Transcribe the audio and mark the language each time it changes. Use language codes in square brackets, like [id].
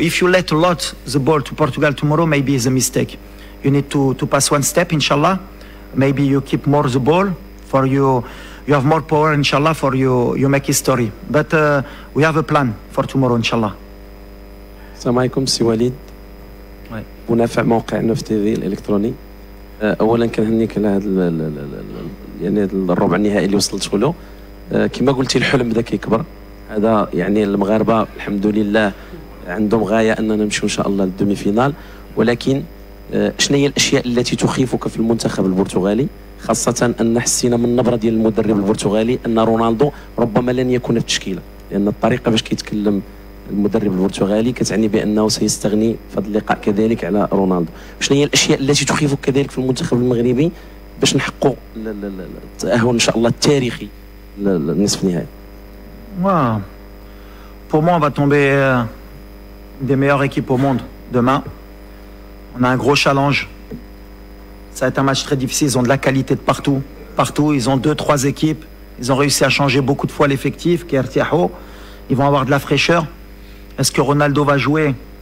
[en] If you let a lot the ball to Portugal tomorrow, maybe it's a mistake. You need to pass one step, inshallah. Maybe you keep more the ball for you. You have more power, inshallah, for you make history. But we have a plan for tomorrow, inshallah. [ar] السلام عليكم سي وليد. منافع موقع نوف تي في الالكتروني. اولا كنهنيك على هذا يعني الربع النهائي اللي وصلت له. كما قلتي الحلم بدا كيكبر. هذا يعني المغاربه الحمد لله عندهم غايه اننا نمشيو ان شاء الله للدومي فينال، ولكن شنو هي الاشياء التي تخيفك في المنتخب البرتغالي؟ خاصة أن حسينا من النبرة ديال المدرب البرتغالي أن رونالدو ربما لن يكون في التشكيلة، لأن الطريقة باش كيتكلم المدرب البرتغالي كتعني بأنه سيستغني في هذا اللقاء كذلك على رونالدو. شنو هي الأشياء التي تخيفك كذلك في المنتخب المغربي باش نحققوا التأهل إن شاء الله التاريخي للنصف النهائي؟ [fr] Pour moi, on va tomber des meilleures équipes au monde demain. On a un gros challenge. Ça va être un match très difficile. Ils ont de la qualité de partout. Partout, ils ont 2-3 équipes. Ils ont réussi à changer beaucoup de fois l'effectif. Ils vont avoir de la fraîcheur. Est-ce que Ronaldo va jouer?